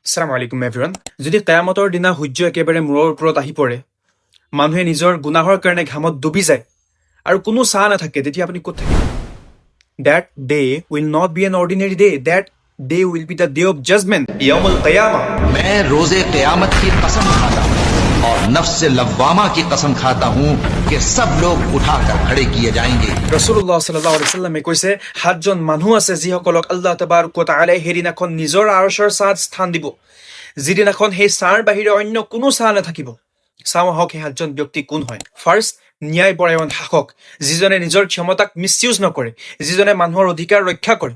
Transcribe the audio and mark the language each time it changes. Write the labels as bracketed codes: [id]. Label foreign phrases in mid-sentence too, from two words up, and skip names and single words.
[ar] السلام عليكم এভৰিৱান। [as] যদি কিয়ামতৰ দিনা সূৰ্য একেবাৰে মূৰৰ ওপৰত আহি পৰে, মানুহে নিজৰ গুনাহৰ কাৰণে ঘামত ডুবি যায় আৰু কোনো চাহ নাথাকে, তেতিয়া আপুনি ক'ত থাকিব? [en] That day will not be an ordinary day. That day will be the day of judgment. [ar] يوم القيامة. [hi] मैं रोजे क़यामत की कसम खाता हूँ और नफ्स लव्वामा की कसम खाता हूँ कि सब लोग उठाकर खड़े किए जाएंगे। [ar] رسول الله صلى الله عليه وسلم [as] কৈছে, 7 জন মানুহ আছে যিসকলক [ar] الله تبارك وتعالى [as] সেইদিনাখন নিজৰ আৰশৰ ছাঁত স্থান দিব, যিদিনাখন সেই ছাঁৰ বাহিৰে অন্য কোনো ছাঁ নাথাকিব। চাওঁ আহক সেই 7 জন ব্যক্তি কোন হয়। ফাৰ্ষ্ট, ন্যায়পৰায়ণ শাসক, যিজনে নিজৰ ক্ষমতাক মিছইউজ নকৰে, যিজনে মানুহৰ অধিকাৰ ৰক্ষা কৰে।